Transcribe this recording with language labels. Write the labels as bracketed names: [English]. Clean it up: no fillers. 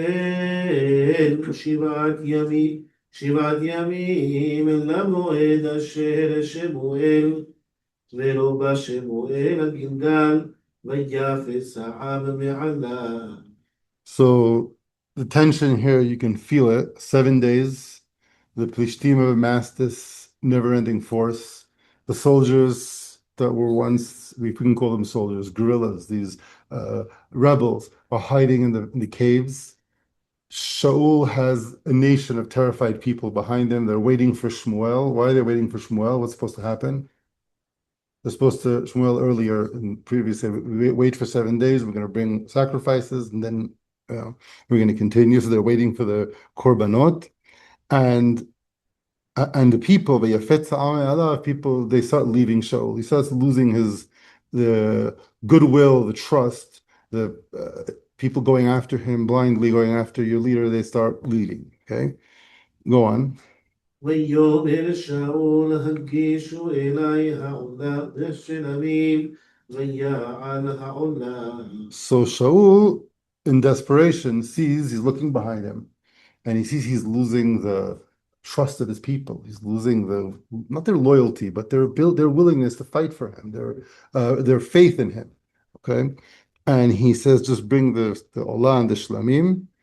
[Hebrew] ויחל שבעת ימים למועד אשר שמואל ולא בא שמואל הגלגל ויפס העם מעליו. [English] So the tension here, you can feel it. 7 days, the Plishtim have amassed this never-ending force. The soldiers that were once, we couldn't call them soldiers, guerrillas, these rebels, are hiding in the caves. Shaul has a nation of terrified people behind him. They're waiting for Shmuel. Why are they waiting for Shmuel? What's supposed to happen? They're supposed to, Shmuel earlier in previous, we wait for 7 days, we're going to bring sacrifices, and then we're going to continue. So they're waiting for the korbanot, and the people, people, they start leaving Shaul. He starts losing the goodwill, the trust, the people going after him, blindly going after your leader, they start leaving. Okay, go on. [Hebrew] ויאמר שאול הגישו אלי העולה בשלמים ויעל העולה. [English] So Shaul, in desperation, sees, he's looking behind him, and he sees he's losing the trust of his people. He's losing not their loyalty, but their willingness to fight for him, their faith in him. Okay, and he says, just bring the olah and the shlamim.